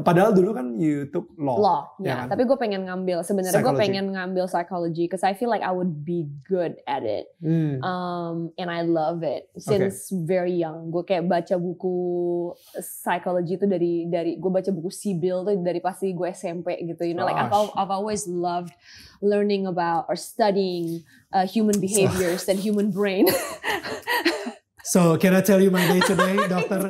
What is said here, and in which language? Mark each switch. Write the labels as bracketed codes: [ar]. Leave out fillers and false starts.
[id] Padahal dulu kan [en] you took law. [id] Ya. Kan? Tapi gue pengen ngambil. Sebenarnya gue pengen ngambil [en] psychology, because I feel like I would be good at it. And I love it since very young. [id] Gue kayak baca buku psychology itu dari gue baca buku Sibyl tuh dari pasti gue SMP gitu. [en] You know, like I've always loved learning about or studying human behaviors and human brain. So can I tell you my day today, Doctor?